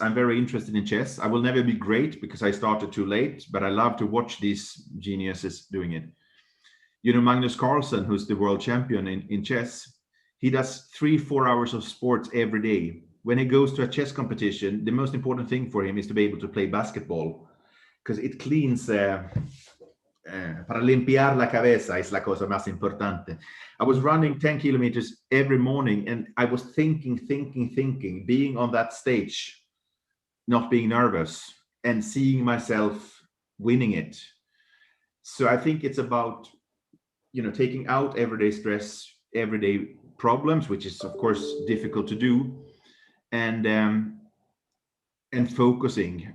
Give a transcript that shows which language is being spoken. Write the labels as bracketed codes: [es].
[en] I'm very interested in chess. I will never be great because I started too late, but I love to watch these geniuses doing it. Magnus Carlsen, who's the world champion in chess, he does 3-4 hours of sports every day. When he goes to a chess competition, the most important thing for him is to be able to play basketball because it cleans. [es] Para limpiar la cabeza es la cosa más importante. [en] I was running 10 kilometers every morning and I was thinking, being on that stage, not being nervous and seeing myself winning it. So I think it's about, taking out everyday stress, everyday problems, which is of course difficult to do, and focusing.